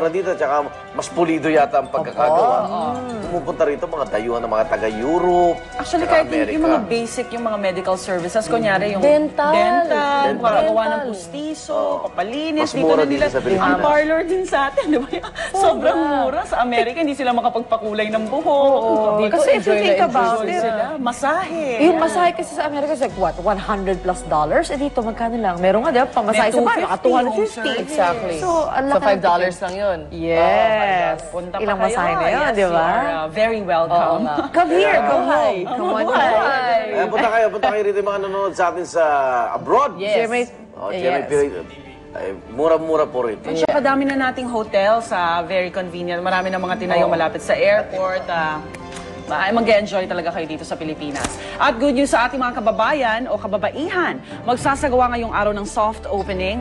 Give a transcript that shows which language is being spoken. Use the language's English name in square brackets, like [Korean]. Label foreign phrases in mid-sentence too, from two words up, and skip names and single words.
[Filipino] mura dito, tsaka mas pulido yata ang pagkakagawa. Pumupunta rito mga dayuhan ng mga taga-Europe, Actually, tsaka kahit yung Amerika. mga basic, yung mga medical services, kunyari yung Dental. pagkagawa ng Dental. pustiso, papalinis, Mas dito mura na nila. dito sa Pilipinas. Ang parlor din sa atin, di ba? Sobrang mura. Sa Amerika, hindi sila makapagpakulay ng buhok. Dito, [English] Kasi if you [Filipino] enjoy na [English] think enjoy about Enjoy it, [Filipino] sila. Masahe. yung masahe kasi sa Amerika [English] is like, what, [Filipino] $100+? Eh dito, magkano lang? Meron nga, di ba? Pamasahe sa bahay, mga 250. Exactly. So, ang So, laki ng $5 lang yun. Yes. Punta pa Ilang kayo. masahe na yun, Yes, di you ba? [English] are, very welcome. Come here, come Hi. home. Come on, Hi. [Filipino] Punta kayo rito yung mga nanonood sa atin sa abroad. Yes. GMA. Oh, GMA Yes. Pinoy. Ay, mura-mura po rito. At saka dami na nating hotel sa [English] very convenient. [Filipino] Marami na mga tinayo malapit sa airport. Mag-enjoy talaga kayo dito sa Pilipinas. At [English] good news [Filipino] sa ating mga kababayan o kababaihan. Magsasagawa ngayong araw ng [English] soft opening.